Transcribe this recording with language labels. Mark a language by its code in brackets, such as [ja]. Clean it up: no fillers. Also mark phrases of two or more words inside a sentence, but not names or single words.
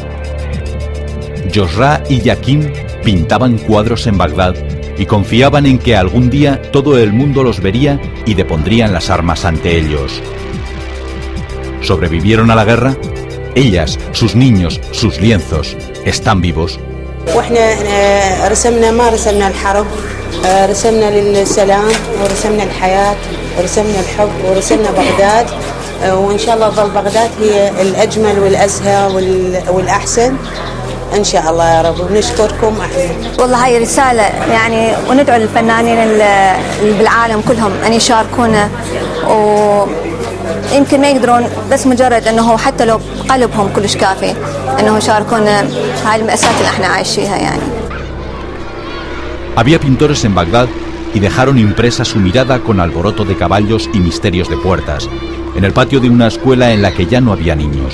[es] Jorra y Yakim pintaban cuadros en Bagdad y confiaban en que algún día todo el mundo los vería y depondrían las armas ante ellos. ¿Sobrevivieron a la guerra? Ellas, sus niños, sus lienzos, están vivos. [ar] واحنا رسمنا ما رسمنا الحرب، رسمنا للسلام ورسمنا الحياة ورسمنا الحب ورسمنا بغداد، وإن شاء الله ظل بغداد هي الأجمل والأزهى والأحسن إن شاء الله يا رب. ونشكركم احنا. والله هاي رسالة يعني، وندعو للفنانين اللي بالعالم كلهم أن يشاركونا، ويمكن ما يقدرون بس مجرد أنه حتى لو قلبهم كلش كافي أنه يشاركونا هاي المأساة اللي احنا عايشيها يعني. [es] Había pintores en Bagdad y dejaron impresa su mirada con alboroto de caballos y misterios de puertas, en el patio de una escuela en la que ya no había niños.